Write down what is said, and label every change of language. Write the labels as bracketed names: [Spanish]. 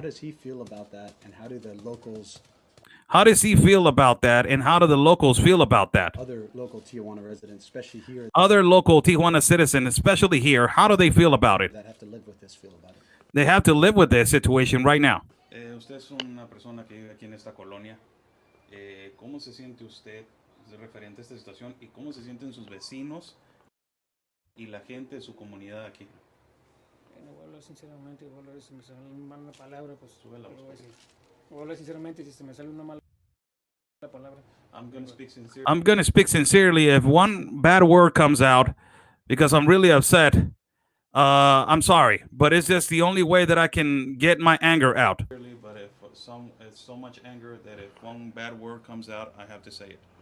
[English] does he feel about that, and how do the locals? How does he feel about that, and how do the locals feel about that? Other local Tijuana residents, especially here. Other local Tijuana citizens, especially here, how do they feel about it? That have to live with this, feel about it. They have to live with this situation right now. [Spanish] Usted es una persona que vive aquí en esta colonia. ¿Cómo se siente usted referente a esta situación y cómo se sienten sus vecinos y la gente de su comunidad aquí? Voy a hablar sinceramente, si me sale una mala palabra, pues voy a decir. Voy a hablar sinceramente, si se me sale una mala palabra. [English] I'm going to speak sincerely. If one bad word comes out, because I'm really upset, I'm sorry, but it's just the only way that I can get my anger out. But if it's so much anger that if one bad word comes out, I have to say it.